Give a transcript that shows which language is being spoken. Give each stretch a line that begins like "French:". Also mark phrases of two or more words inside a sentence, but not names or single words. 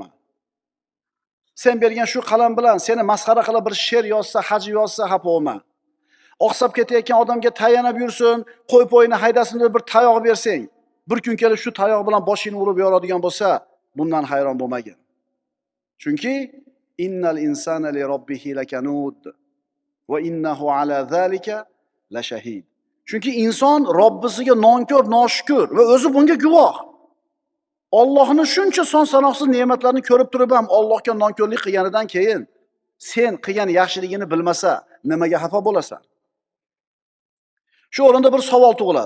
Uzbek: Sen bergan shu qalam bilan seni masxara qilib bir she'r yozsa, haji yozsa, xafa bo'lma. Oqsab ketayotgan odamga tayanib yursin, qo'y-po'yini haydasin deb bir tayoq bersang, bir kun kelib shu tayoq bilan boshingni urib yoradigan bo'lsa, bundan hayron bo'lmagin.
Arabic: Chunki إن الإنسان لربه لكنود وإنه على ذلك لشهيد.
Uzbek: Chunki inson Robbisiga nonkor, noshukur va o'zi bunga guvoh. Allohning shuncha son sanoqsiz ne'matlarini ko'rib turib ham Allohga nonkorlik qilganidan keyin sen qilgan yaxshiligini bilmasa, nimaga xafa bo'lasan? Shu o'rinda bir savol tug'iladi.